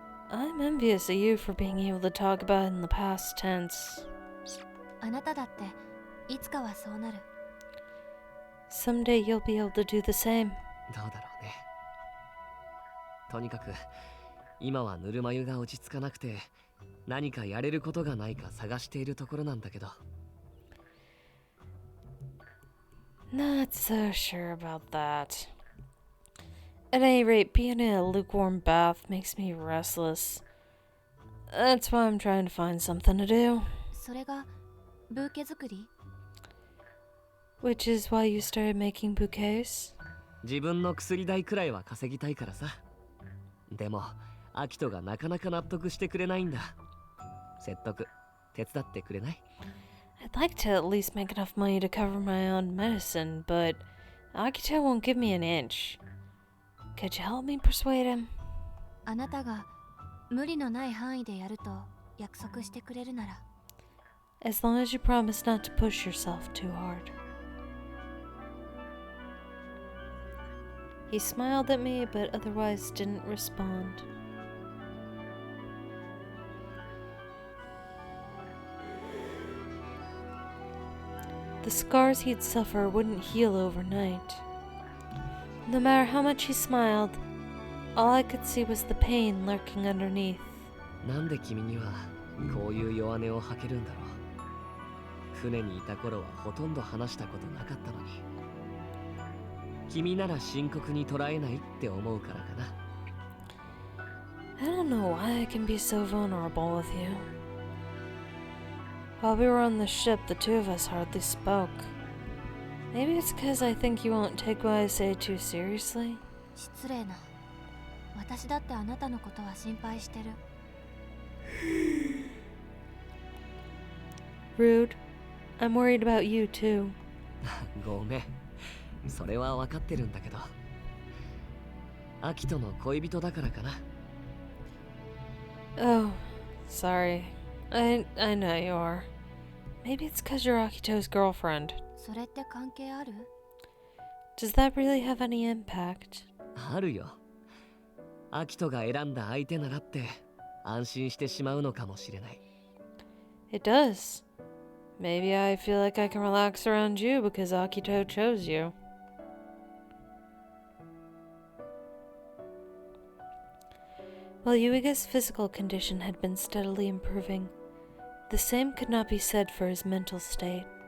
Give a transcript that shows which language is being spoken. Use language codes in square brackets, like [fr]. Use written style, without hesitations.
[en] I'm envious of you for being able to talk about it in the past tense. [ja] あなただっていつかはそうなる。 [en] Someday you'll be able to do the same. [ja] どうだろうね。とにかく今はぬるま湯が落ち着かなくて何かやれることがないか探しているところなんだけど。 [en] Not so sure about that. At any rate, being in a lukewarm bath makes me restless. That's why I'm trying to find something to do. [ja] それがブーケ作り？ [en] Which is why you started making bouquets? [ja] 自分の薬代くらいは稼ぎたいからさ。でもアキトがなかなか納得してくれないんだ。説得手伝ってくれない？ [en] I'd like to at least make enough money to cover my own medicine, but Akito won't give me an inch. Could you help me persuade him? [ja] あなたが無理のない範囲でやると約束してくれるなら。 [en] As long as you promise not to push yourself too hard. He smiled at me, but otherwise didn't respond. The scars he'd suffer wouldn't heal overnight. No matter how much he smiled, all I could see was the pain lurking underneath. [ja] なんで君にはこういう弱音を吐けるんだろう。船にいた頃はほとんど話したことなかったのに。君なら深刻に捉えないって思うからかな。 [en] I don't know why I can be so vulnerable with you. While we were on the ship, the two of us hardly spoke. Maybe it's because I think you won't take what I say too seriously. [ja] 失礼な。私だってあなたのことは心配してる。 [en] Rude. I'm worried about you too. [ja] ごめん。それは分かってるんだけど。アキトの恋人だからかな。 [en] Oh, sorry. I know you are. Maybe it's because you're Akito's girlfriend. [ja] それって関係ある？ [en] Does that really have any impact? [ja] あるよ。アキトが選んだ相手ならって安心してしまうのかもしれない。 [en] It does. Maybe I feel like I can relax around you because Akito chose you. While Yuiga's physical condition had been steadily improving, the same could not be said for his mental state.